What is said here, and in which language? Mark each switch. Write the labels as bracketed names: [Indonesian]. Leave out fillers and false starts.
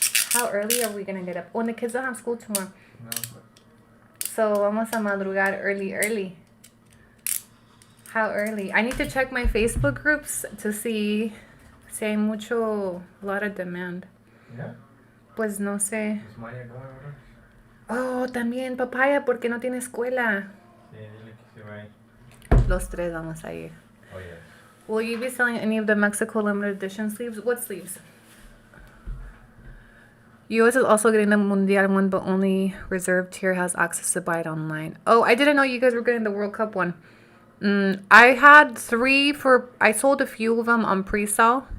[English] How early are we gonna get up? When the kids don't have school tomorrow. No. So [Spanish] vamos a madrugar [English] early. How early? I need to check my Facebook groups to see [Spanish] si hay [English] a lot of demand. Yeah. [Spanish] Pues no sé. [English] Is Maya going over? [Spanish] Oh, también papaya porque no tiene escuela. Sí, dile que se va a ir. Los 3 vamos a ir. [English] Oh, yes. Will you be selling any of the Mexico limited edition sleeves? What sleeves? US is also getting the Mundial one, but only reserved tier has access to buy it online. Oh, I didn't know you guys were getting the World Cup one. I had 3 I sold a few of them on pre-sale.